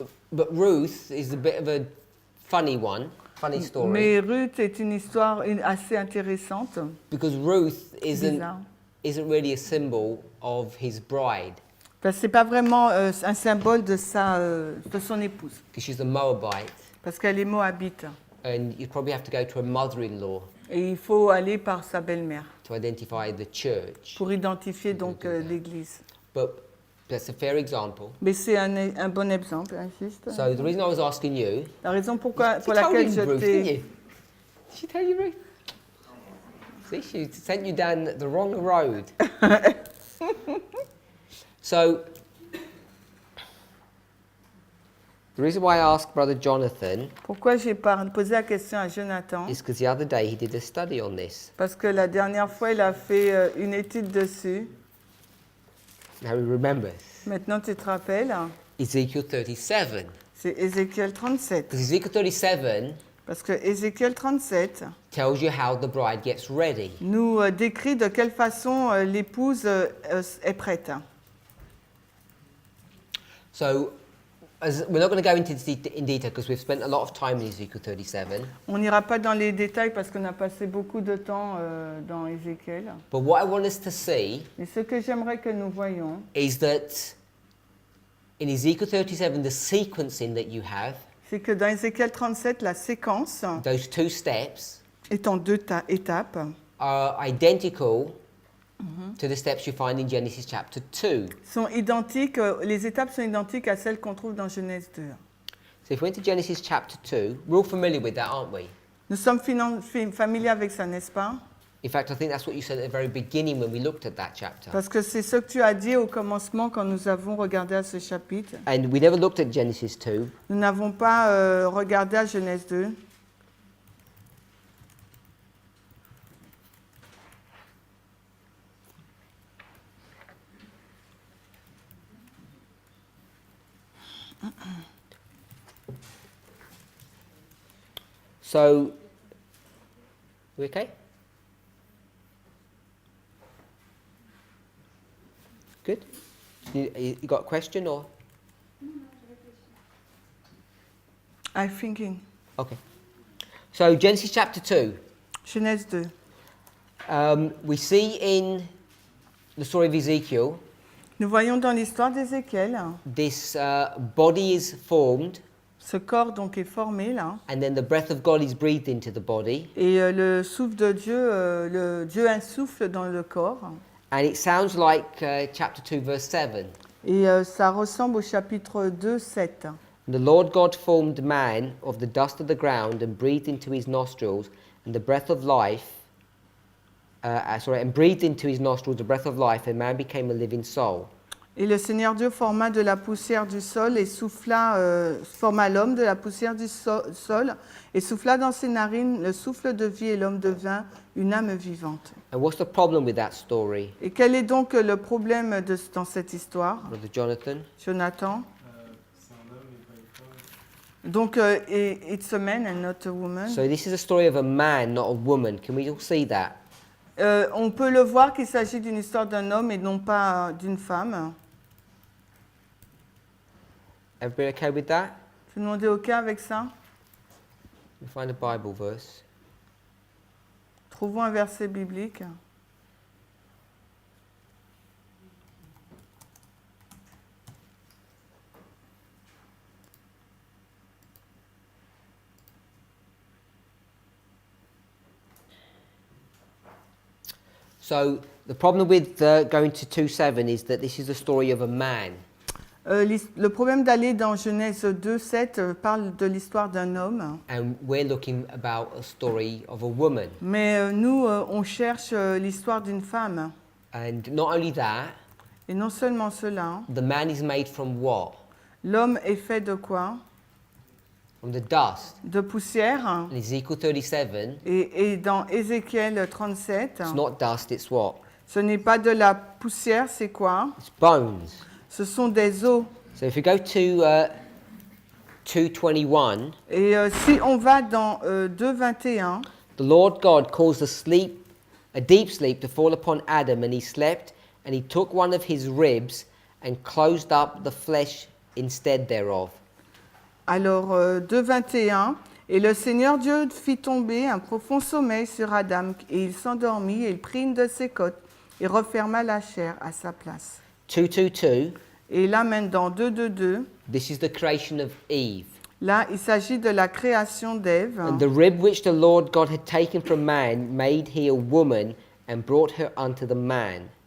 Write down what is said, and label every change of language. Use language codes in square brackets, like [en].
[en] But Ruth is a bit of a funny one, funny story. [fr] Mais Ruth est une histoire assez intéressante. [en] Because Ruth [fr] Bizarre. [en] isn't really a symbol of his bride. [fr] Enfin, c'est pas vraiment un symbole de son épouse, [en] because she's a Moabite, [fr] parce qu'elle est moabite. [en] and you probably have to go to a mother-in-law [fr] Et il faut aller par sa belle-mère [en] to identify the church. [fr] pour identifier donc l'église. [en] But that's a fair example. [fr] Mais c'est un bon exemple, hein, juste. [en] So the reason I was asking you, [fr] La raison pour [en] she [fr] laquelle [en] told [fr] je [en] you, Ruth, didn't [fr] t'ai... [en] you? Did she tell you, Ruth? See, she sent you down the wrong road. So, the reason why I asked Brother Jonathan [fr] Pourquoi j'ai posé la question à Jonathan? [en] is because the other day he did a study on this. [fr] Parce que la dernière fois, il a fait une étude dessus. [en] Now he remembers. [fr] Maintenant, tu te rappelles? [en] Ezekiel 37. [fr] C'est Ézéchiel 37. [en] Because Ezekiel 37 [fr] Parce que Ézéchiel 37 [en] tells you how the bride gets ready. [fr] nous décrit de quelle façon l'épouse est prête. [en] So, we're not going to go into this in detail because we've spent a lot of time in Ezekiel 37. [fr] On n'ira pas dans les détails parce qu'on a passé beaucoup de temps dans Ézéchiel. [en] But what I want us to see [fr] Mais ce que j'aimerais que nous voyions, [en] is that in Ezekiel 37, the sequencing that you have, [fr] c'est que dans Ézéchiel 37, la séquence [en] those two steps, [fr] est en deux étapes, [en] are identical to the steps you find in Genesis chapter 2. [fr] sont identiques, les étapes sont identiques à celles qu'on trouve dans Genèse 2. [en] So if we went to Genesis chapter 2, we're all familiar with that, aren't we? [fr] Nous sommes familiers avec ça, n'est-ce pas? [en] In fact, I think that's what you said at the very beginning when we looked at that chapter. [fr] Parce que c'est ce que tu as dit au commencement quand nous avons regardé à ce chapitre. [en] And we never looked at Genesis 2, [fr] Nous n'avons pas regardé à Genèse 2. [en] so, we okay? Good? You got a question or? I'm thinking. Okay. So, Genesis chapter 2. [fr] Genèse 2. [en] We see in the story of Ezekiel, [fr] Nous voyons dans l'histoire d'Ézéchiel, [en] this body is formed, [fr] ce corps donc est formé là, [en] and then the breath of God is breathed into the body, [fr] et le souffle de Dieu, le Dieu insouffle dans le corps, [en] and it sounds like chapter 2, verse 7. [fr] et ça ressemble au chapitre 2, 7. [en] The Lord God formed man of the dust of the ground and breathed into his nostrils, and the breath of life. And breathed into his nostrils the breath of life, and man became a living soul. [fr] Et le Seigneur Dieu forma de la poussière du sol et forma l'homme de la poussière du sol et souffla dans ses narines le souffle de vie et l'homme devint une âme vivante. [en] And what's the problem with that story, [fr] Et quel est donc le problème dans cette histoire, [en] Brother Jonathan? [fr] Jonathan? C'est un homme et pas une femme. Donc, [en] it's a man and not a woman. So this is a story of a man, not a woman. Can we all see that? [fr] On peut le voir qu'il s'agit d'une histoire d'un homme et non pas d'une femme. [en] Everybody okay with that? [fr] Tout le monde est OK avec ça? [en] We find a Bible verse. [fr] Trouvons un verset biblique. [en] So the problem with going to 2:7 is that this is the story of a man. [fr] Le problème d'aller dans Genèse 2, 7 parle de l'histoire d'un homme. [en] And we're looking about a story of a woman. [fr] Mais nous, on cherche l'histoire d'une femme. [en] And not only that, [fr] Et non seulement cela, [en] the man is made from what? [fr] l'homme est fait de quoi? [en] From the dust. [fr] De poussière. [en] In Ezekiel 37, [fr] Et dans Ézéchiel 37, [en] it's not dust, it's what? [fr] ce n'est pas de la poussière, c'est quoi? [en] It's bones. [fr] Ce sont des os. [en] So if we go to 2:21, [fr] Et si on va dans 2:21, [en] the Lord God caused a deep sleep to fall upon Adam, and he slept, and he took one of his ribs and closed up the flesh instead thereof. [fr] alors 2:21, et le Seigneur Dieu fit tomber un profond sommeil sur Adam, et il s'endormit, et il prit une de ses côtes, et referma la chair à sa place. [en] 2:22, [fr] Et là, maintenant, 2:2, [en] this is the creation of Eve. [fr] là, il s'agit de la création d'Ève. [en] And the rib which the Lord God had taken from man made he a woman and brought her unto the man.